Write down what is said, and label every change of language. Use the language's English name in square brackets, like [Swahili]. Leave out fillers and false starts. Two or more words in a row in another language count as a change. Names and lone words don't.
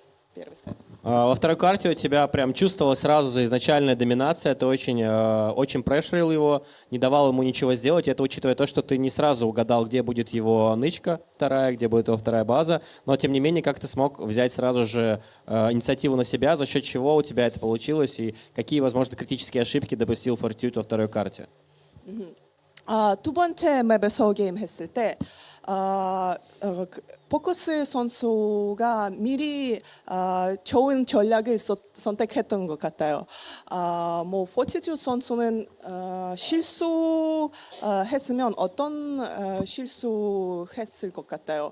[Russian] Во второй карте у тебя прям чувствовалась сразу за изначальная доминация, ты очень прешерил его, не давал ему ничего сделать, это учитывая то, что ты не сразу угадал, где будет его нычка вторая, где будет его вторая база, но тем не менее как ты смог взять сразу же инициативу на себя, за счет чего у тебя это получилось и какие, возможно, критические ошибки допустил Fortitude во второй карте? [Korean] 두 번째 맵에서 게임 했을 때 포커스 선수가 미리 좋은 전략을 선택했던 것 같아요. 뭐 포티튜드 선수는 실수했으면 어떤 실수했을 것 같아요.